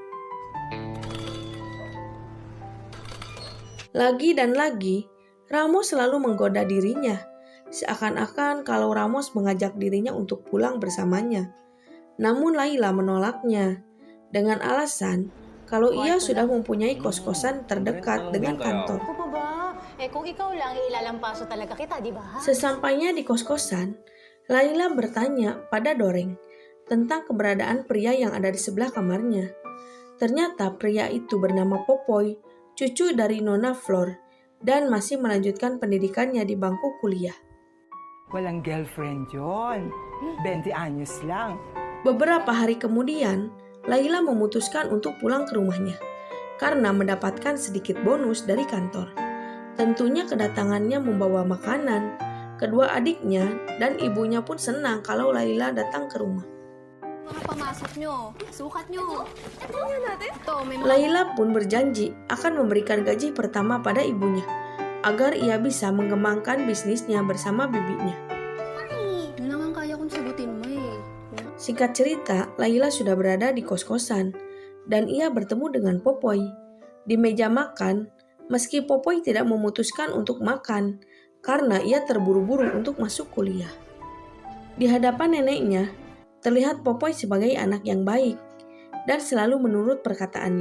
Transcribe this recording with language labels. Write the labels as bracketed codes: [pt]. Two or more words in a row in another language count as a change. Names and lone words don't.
[id] Lagi dan lagi, Ramos selalu menggoda dirinya, seakan-akan kalau Ramos mengajak dirinya untuk pulang bersamanya. Namun Layla menolaknya, dengan alasan kalau ia sudah mempunyai kos-kosan terdekat dengan kantor. [tl] Ako pa ba? Kung ikaw lang, ilalampaso talaga kita, di ba? [id] Sesampainya di kos-kosan, Layla bertanya pada Doreng tentang keberadaan pria yang ada di sebelah kamarnya. Ternyata pria itu bernama Popoy, cucu dari Nona Flor, dan masih melanjutkan pendidikannya di bangku kuliah. [tl] Walang girlfriend yon. 20 anyos lang. [id] Beberapa hari kemudian, Layla memutuskan untuk pulang ke rumahnya karena mendapatkan sedikit bonus dari kantor. Tentunya kedatangannya membawa makanan. Kedua adiknya dan ibunya pun senang kalau Layla datang ke rumah. [tl] Mga pamasok nyo, sukat nyo. Ito nga natin. Ito, may mga... [id] Layla pun berjanji akan memberikan gaji pertama pada ibunya agar ia bisa mengembangkan bisnisnya bersama bibinya. [tl] Yun lang ang kaya kong sagutin mo eh. [id] Singkat cerita, Layla sudah berada di kos-kosan dan ia bertemu dengan Popoy. Di meja makan, meski Popoy tidak memutuskan untuk makan karena ia terburu-buru untuk masuk kuliah. Di hadapan neneknya, terlihat Popoy sebagai anak yang baik dan selalu menurut perkataannya.